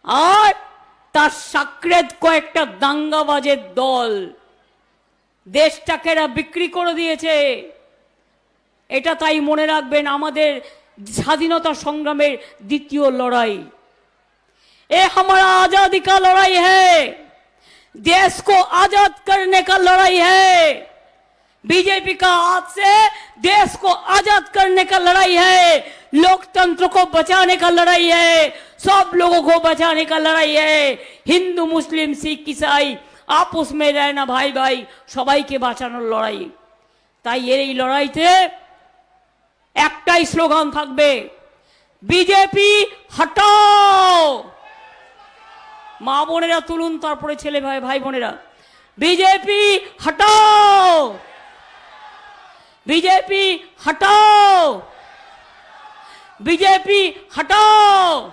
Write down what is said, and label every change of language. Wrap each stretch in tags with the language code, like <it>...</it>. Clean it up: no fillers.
<bn>আর তার সাকরেদ কয়েকটা দাঙ্গাবাজের দল দেশটাকে এরা বিক্রি করে দিয়েছে। এটা তাই মনে রাখবেন, আমাদের স্বাধীনতা সংগ্রামের দ্বিতীয় লড়াই।</bn> <hi>ये हमारा आजादी का लड़ाई है, देश को आजाद करने का लड़ाई है। बीजेपी का हाथ से देश को आजाद करने का लड़ाई है, लोकतंत्र को बचाने का लड़ाई है, सब लोगों को बचाने का लड़ाई है। हिंदू मुस्लिम सिख ईसाई आपस में रहना भाई भाई, सबाई के</hi> <bn>বাঁচানোর লড়াই। তাই এই লড়াইতে একটাই স্লোগান থাকবে, বিজেপি হটাও। মা বোনেরা তুলুন, তারপরে ছেলে ভাই ভাই বোনেরা, বিজেপি হটাও, বিজেপি হটাও, বিজেপি হটাও।</bn>